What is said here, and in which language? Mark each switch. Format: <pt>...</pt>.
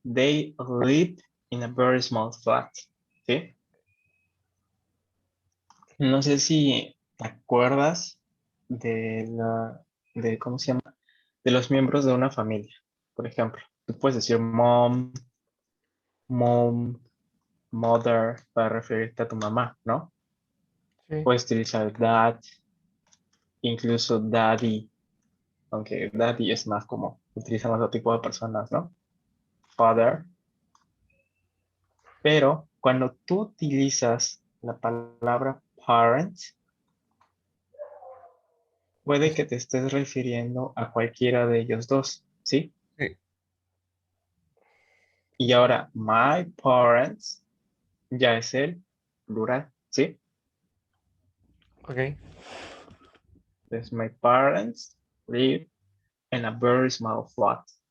<en>They live in a very small flat.</en> <es>¿Sí? No sé si te acuerdas ¿cómo se llama? De los miembros de una familia. Por ejemplo, tú puedes decir mom, mother para referirte a tu mamá, ¿no? Sí. Puedes utilizar dad, incluso daddy, aunque daddy es más como utilizamos otro tipo de personas, ¿no? Father, pero cuando tú utilizas la palabra parent, puede que te estés refiriendo a cualquiera de ellos dos, ¿sí? Sí. Y ahora, my parents ya es el plural, ¿sí? Ok.</es> <en>Entonces, my parents live in a very small flat.</en>